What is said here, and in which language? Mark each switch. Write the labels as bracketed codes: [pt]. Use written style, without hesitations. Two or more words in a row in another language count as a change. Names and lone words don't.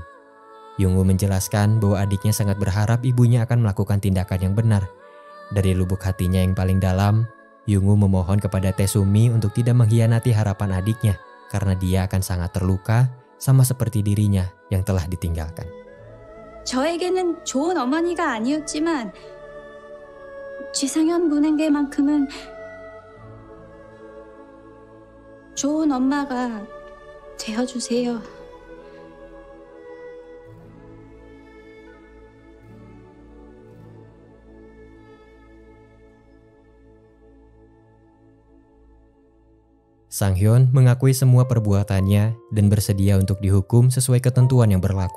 [id] Yongwoo menjelaskan bahwa adiknya sangat berharap ibunya akan melakukan tindakan yang benar. Dari lubuk hatinya yang paling dalam, Yongwoo memohon kepada Taesumi untuk tidak mengkhianati harapan adiknya karena dia akan sangat terluka sama seperti dirinya yang telah ditinggalkan. [ko] 저에게는 좋은 어머니가 아니었지만 지상현 군에게만큼은 좋은 엄마가 되어주세요. [id] Sang-hyun mengakui semua perbuatannya dan bersedia untuk dihukum sesuai ketentuan yang berlaku.